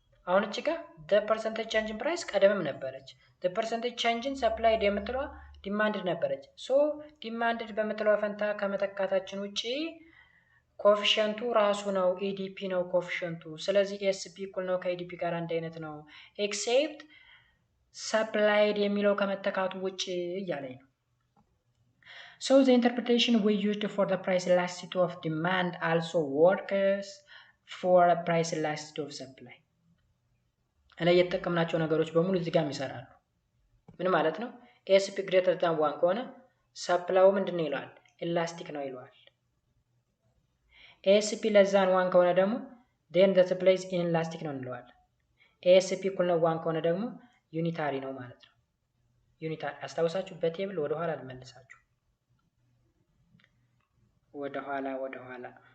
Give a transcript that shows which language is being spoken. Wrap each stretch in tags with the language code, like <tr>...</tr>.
<am>አሁን እቺ ጋር the percentage change in price ቀደምም ነበረች። the percentage change in supplied የምትለዋ ዲማንድድ ነበረች። ሶ ዲማንድድ በምትለዋ ፈንታ ከመተካታችን ውጪ ኮፊሸንቱ ራሱ ነው EDP ነው ኮፊሸንቱ። ስለዚህ ESP እኩል ነው ከEDP ጋር አንድ አይነት ነው ኤክሴፕት ሰፕላይድ የሚለው ከመተካቱ ውጪ እያለኝ ነው።</am> <en>So the interpretation we used for the price elasticity of demand also works for a price elasticity of supply.</en> <am>እላይ የተጠቀምናቸው ነገሮች በሙሉ እዚህ ጋር ይሰራሉ። ምን ማለት ነው? ASP greater than 1 ከሆነ ሰፕላዩ ምንድነው ይለዋል? ኤላስቲክ ነው ይለዋል። ASP less than 1 ከሆነ ደግሞ then the supply is inelastic ነው እንለዋለን። ASP እኩል ነው 1 ከሆነ ደግሞ ዩኒታሪ ነው ማለት ነው። ዩኒታሪ አስታውሳችሁ በቴብል ወደ ኋላ ልመልሳችሁ። ወደ ኋላ</am>